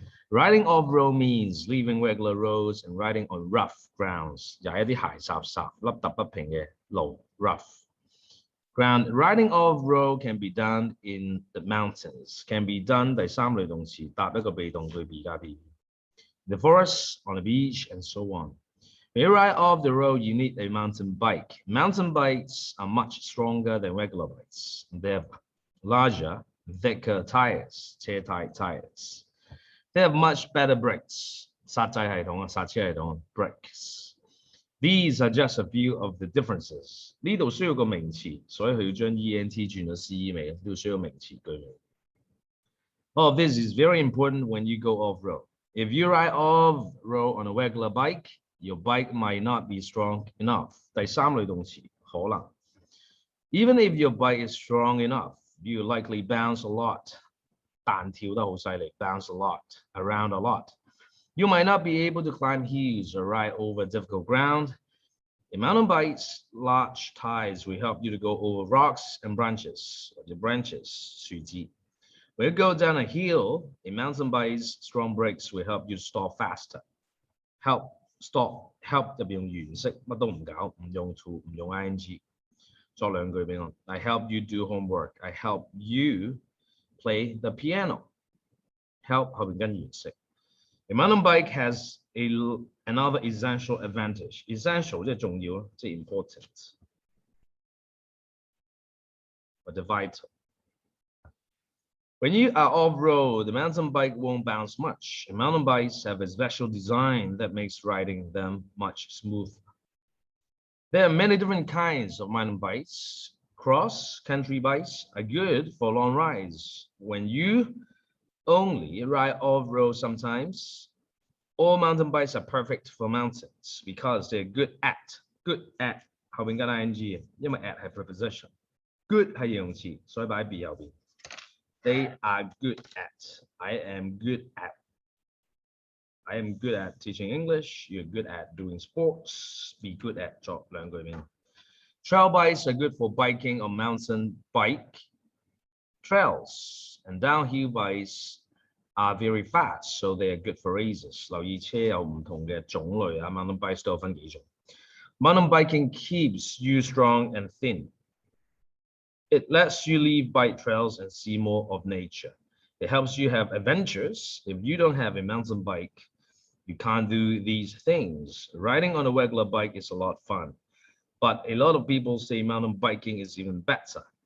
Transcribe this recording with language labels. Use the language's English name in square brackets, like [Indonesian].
[English] Riding off-road means leaving regular roads and riding on rough grounds. [Cantonese] 踩一啲鞋霎霎、凹凸不平嘅路 rough ground. [English] Riding off-road can be done in the mountains. Can be done [Cantonese] 第三類動詞搭一個被動句 be 加 be. [English] The forest, on the beach, and so on. When you ride off the road, you need a mountain bike. Mountain bikes are much stronger than regular bikes. They have larger, thicker tires,車胎 tires. They have much better brakes. [Cantonese] 剎掣系統啊，剎車系統 brakes. [English] These are just a few of the differences. [Cantonese] 呢度需要個名詞，所以佢要將 ENT 轉咗 CE 尾，呢度需要名詞句尾。 [English] All of this is very important when you go off-road. If you ride off-road on a regular bike, your bike might not be strong enough. [Cantonese] 第三類動詞可能。 [English] Even if your bike is strong enough, you likely bounce a lot. [Cantonese] 彈跳得好犀利 [English] bounce a lot, around a lot. You might not be able to climb hills or ride over difficult ground. A mountain bike's large tires will help you to go over rocks and branches,樹枝. When you go down a hill, a mountain bike's strong brakes will help you to stop faster. [Cantonese] Help 特別用原式，乜都唔搞，唔用 to， 唔用 ing。作兩句俾我。 [English] I help you do homework. I help you play the piano. [Cantonese] Help 後邊跟原式。 [English] A mountain bike has another essential advantage. [Cantonese] Essential 即係重要咯，即係 important 或者 vital。 [English] When you are off-road, the mountain bike won't bounce much. Mountain bikes have a special design that makes riding them much smoother. There are many different kinds of mountain bikes. Cross-country bikes are good for long rides. When you only ride off-road sometimes, all mountain bikes are perfect for mountains because they're good at [Cantonese] 後邊跟 [English] ing [Cantonese] 因為 [English] at 係 preposition. [Cantonese] Good 係形容詞，所以擺喺 be 後邊。 [English] They are good at. I am good at teaching English. You're good at doing sports. Be good at [Cantonese] 作兩句面。 [English] Trail bikes are good for biking on mountain bike trails. And downhill bikes are very fast, so they are good for races. [Cantonese] 留意車有唔同嘅種類啊 ，mountain bikes 都有分幾種。 [English] Mountain biking keeps you strong and thin. It lets you leave bike trails and see more of nature. It helps you have adventures. If you don't have a mountain bike, you can't do these things. Riding on a regular bike is a lot of fun, but a lot of people say mountain biking is even better.